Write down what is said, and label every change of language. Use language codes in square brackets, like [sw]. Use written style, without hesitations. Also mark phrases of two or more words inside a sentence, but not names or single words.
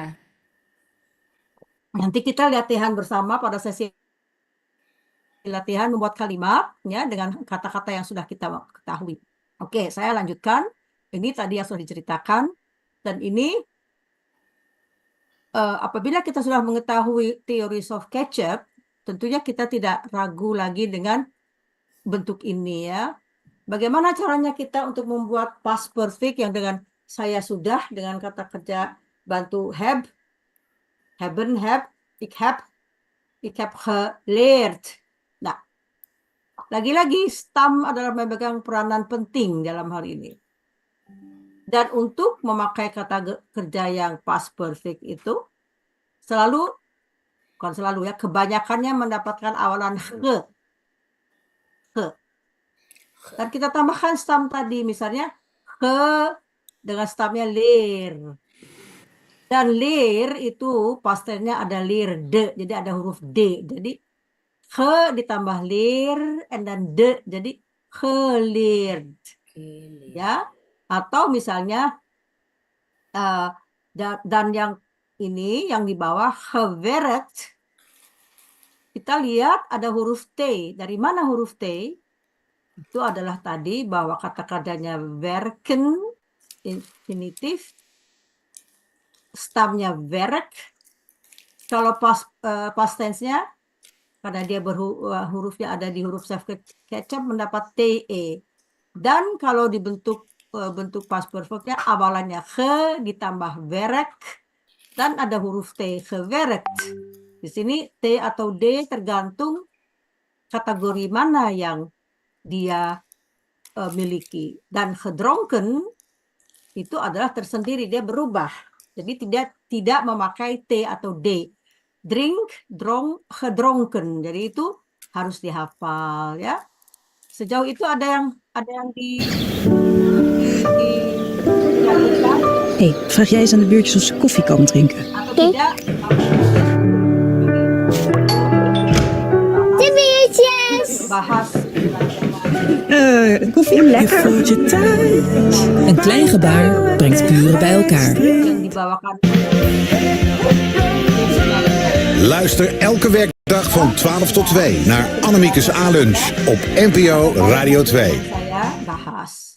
[id] Nanti kita latihan bersama pada sesi latihan membuat kalimat ya dengan kata-kata yang sudah kita ketahui. Oke, saya lanjutkan. Ini tadi yang sudah diceritakan dan ini apabila kita sudah mengetahui [en] theories of catch-up, [id] tentunya kita tidak ragu lagi dengan bentuk ini ya. Bagaimana caranya kita untuk membuat [en] past perfect [id] yang dengan saya sudah dengan kata kerja bantu have, [nl] hebben, heb, ik heb geleerd. [id] Nah, lagi-lagi stam adalah memegang peranan penting dalam hal ini. Dan untuk memakai kata kerja yang [en] past perfect [id] itu bukan selalu ya, kebanyakannya mendapatkan awalan he. Dan kita tambahkan stam tadi, misalnya he dengan stamnya leer. Dan leer itu pastennya ada leerde, jadi ada huruf D. Jadi he ditambah leer, dan de, jadi geleerd. Ya, atau misalnya dan yang ini yang di bawah gewerkt, kita lihat ada huruf T. Dari mana huruf T? Itu adalah tadi bahwa kata kerjanya werken, infinitif, stamnya werk. Kalau [en] past tense- [id] nya, karena dia hurufnya ada di huruf [en] self catch-up, [id] mendapat TE. Dan kalau dibentuk bentuk [en] past perfect- [id] nya awalannya ge ditambah werk dan ada huruf T, gewerkt. Di sini T atau D tergantung kategori mana yang dia miliki. Dan gedronken itu adalah tersendiri, dia berubah. Jadi tidak memakai T atau D. [nl] Drink, dronk, gedronken. [id] Jadi itu harus dihafal ya. Sejauh itu ada yang [nl] Hé, vraag jij eens aan de buurtjes of ze koffie komen drinken? [id] atau tidak? [nl] De biertjes! [id] Bahas [nl] Koffie? Lekker. Je voelt je thuis. Een klein gebaar brengt buren bij elkaar. [id] yang dibawakan. [nl] Luister elke werkdag van 12 tot 2 naar Annemiekes A-lunch op NPO Radio 2. [id] Saya bahas.